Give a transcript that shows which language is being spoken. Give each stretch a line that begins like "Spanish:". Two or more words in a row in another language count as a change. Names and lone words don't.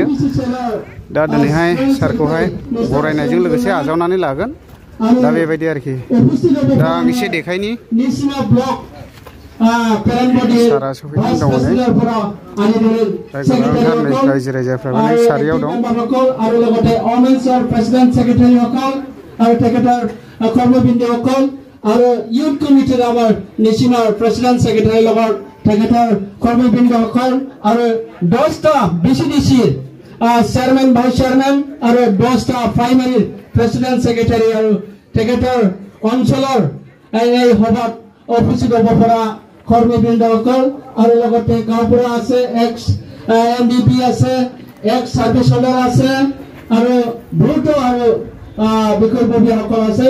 Bodo: दा दिनैहाय सारखौहाय बरायनायजों लोगोसे आजावनानै लागोन। दा बेबायदि आरोखि दा आं एसे देखायनि सारा सफैनानै दङ नै गोबांथार नै रायजो राजाफ्राबो नै सारियाव दं।
Assamese: আৰু ইউথ কমিটিৰ আমাৰ নেশ্যনেল প্ৰেচিডেণ্ট ছেক্ৰেটাৰীৰ লগত তেখেতৰ কৰ্মবৃন্দসকল আৰু 10টা BCDCৰ চেয়াৰমেন ভাইচ চেয়াৰমেন আৰু 10টা প্ৰাইমাৰী প্ৰেচিডেণ্ট ছেক্ৰেটাৰী আৰু তেখেতৰ অঞ্চলৰ এই সভাত উপস্থিত হ'ব পৰা কৰ্মবৃন্দসকল আৰু লগতে গাঁওবুঢ়া আছে, এক্স MDP আছে, এক্স চাৰ্ভিচ হোল্ডাৰ আছে আৰু বহুতো আৰু বিকল্পবিয়াসকল আছে।